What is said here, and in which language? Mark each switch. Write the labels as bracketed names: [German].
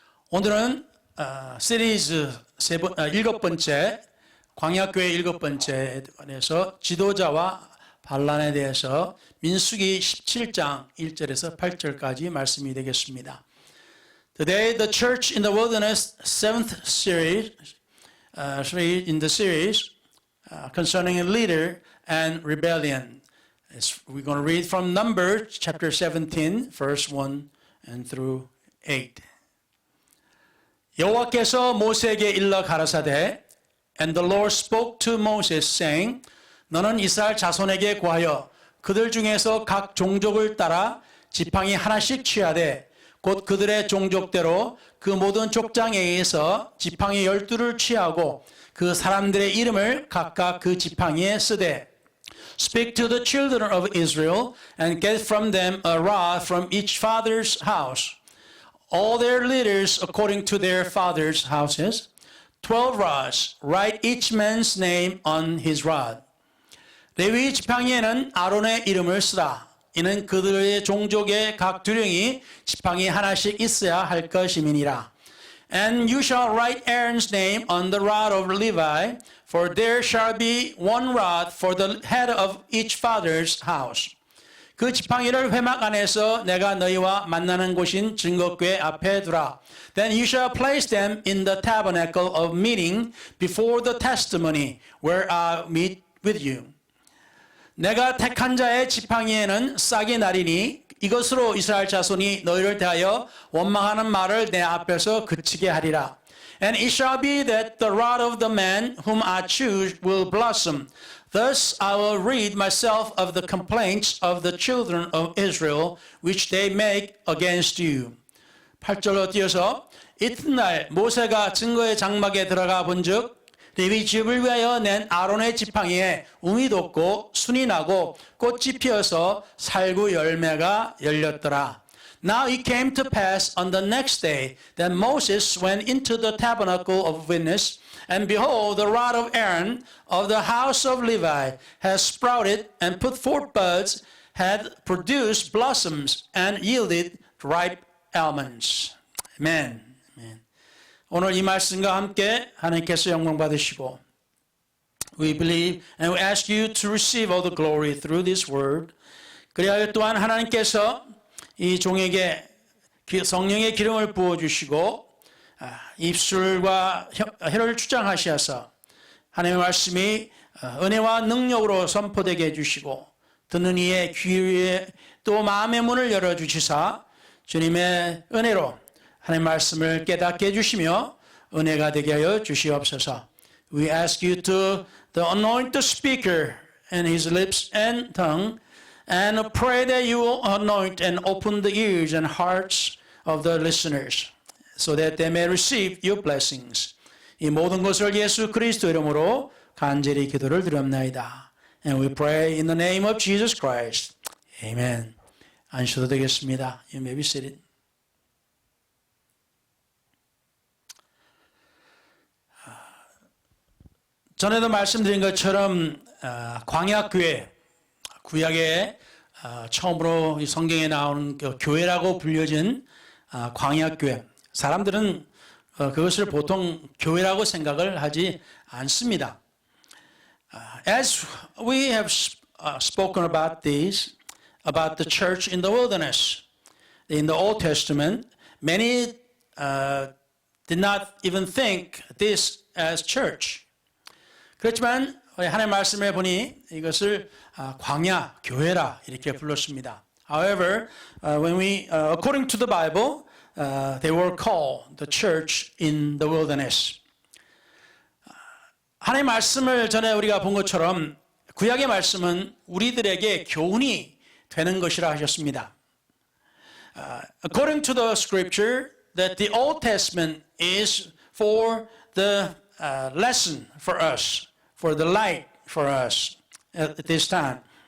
[Korean] 오늘은 시리즈 일곱 번째 광야교회 일곱 번째에 관해서 지도자와 반란에 대해서 민수기 17장 1절에서 8절까지 말씀이 되겠습니다. [English] Today the church in the wilderness seventh series in the series concerning a leader and rebellion. We're going to read from Numbers chapter 17 verse 1 and through 8. [Korean] 여호와께서 모세에게 일러 가라사대 [English] And the Lord spoke to Moses saying [Korean] 너는 이스라엘 자손에게 구하여 그들 중에서 각 종족을 따라 지팡이 하나씩 취하되 곧 그들의 종족대로 그 모든 족장에 의해서 지팡이 12를 취하고 그 사람들의 이름을 각각 그 지팡이에 쓰되 [English] Speak to the children of Israel and get from them a rod from each father's house. All their leaders according to their father's houses, 12 rods, write each man's name on his rod. [Korean] 레위 지팡이에는 아론의 이름을 쓰라. 이는 그들의 종족의 각 두령이 지팡이 하나씩 있어야 할 것임이니라. [English] And you shall write Aaron's name on the rod of Levi, for there shall be one rod for the head of each father's house. [Korean] 그 지팡이를 회막 안에서 내가 너희와 만나는 곳인 증거궤 앞에 두라. [English] Then you shall place them in the tabernacle of meeting before the testimony, where I meet with you. [Korean] 내가 택한 자의 지팡이에는 싹이 나리니 이것으로 이스라엘 자손이 너희를 대하여 원망하는 말을 내 앞에서 그치게 하리라. [English] And it shall be that the rod of the man whom I choose will blossom. Thus I will rid myself of the complaints of the children of Israel, which they make against you. [Korean] 8절로 띄어서 이튿날 모세가 증거의 장막에 들어가 본즉 레위 집을 위하여 낸 아론의 지팡이에 웅이 돋고 순이 나고 꽃이 피어서 살구 열매가 열렸더라. [English] Now it came to pass on the next day that Moses went into the tabernacle of witness, and behold, the rod of Aaron of the house of Levi had sprouted and put forth buds, had produced blossoms, and yielded ripe almonds. Amen. Amen. [Korean] 오늘 이 말씀과 함께 하나님께서 영광 받으시고 [English] We believe and we ask you to receive all the glory through this word. [Korean] 그리하여 또한 하나님께서 이 종에게 성령의 기름을 부어주시고 입술과 혀를 주장하시어서 하나님의 말씀이 은혜와 능력으로 선포되게 해주시고 듣는 이의 귀에 또 마음의 문을 열어주시사 주님의 은혜로 하나님의 말씀을 깨닫게 해주시며 은혜가 되게 하여 주시옵소서. [English] We ask you to anoint the speaker and his lips and tongue and pray that you will anoint and open the ears and hearts of the listeners so that they may receive your blessings. [Korean] 이 모든 것을 예수 그리스도 이름으로 간절히 기도를 드립나이다. [English] And we pray in the name of Jesus Christ. Amen. [Korean] 앉으셔도 되겠습니다. [English] You may be seated. [Korean] 전에도 말씀드린 것처럼 광야교회 구약에 처음으로 성경에 나오는 교회라고 불려진 광야교회. 사람들은 그것을 보통 교회라고 생각을 하지 않습니다. [English] As we have spoken about these, about the church in the wilderness, in the Old Testament, many did not even think this as church. [Korean] 그렇지만 하나님의 말씀에 보니 이것을 광야, 교회라 이렇게 불렀습니다. [English] However, when we, according to the Bible, they were called the church in the wilderness. [Korean] 하나님의 말씀을 전에 우리가 본 것처럼 구약의 말씀은 우리들에게 교훈이 되는 것이라 하셨습니다. [English] According to the scripture, that the Old Testament is for the lesson for us, for the light for us at this time.